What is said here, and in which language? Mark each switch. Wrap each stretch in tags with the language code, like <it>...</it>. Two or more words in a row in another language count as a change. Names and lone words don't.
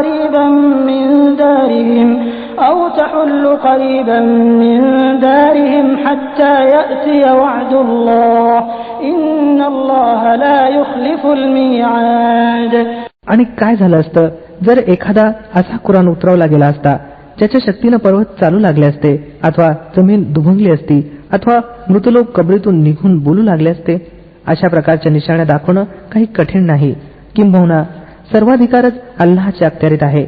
<ar>قريبا من دارهم حتى يأتي وعد الله إن الله لا يخلف الميعاد.</ar> <mr>आणि काय झालं असतं जर एखादा असा कुराण उतरवला गेला असता ज्याच्या शक्तीनं पर्वत चालू लागले असते, अथवा जमीन दुभंगली असती, अथवा मृतलोक कबरीतून निघून बोलू लागले असते. अशा प्रकारच्या निशाण्या दाखवणं काही कठीण नाही. किंबहुना सर्वाधिकारच अल्लाहच्या अखत्यारीत आहे.</mr>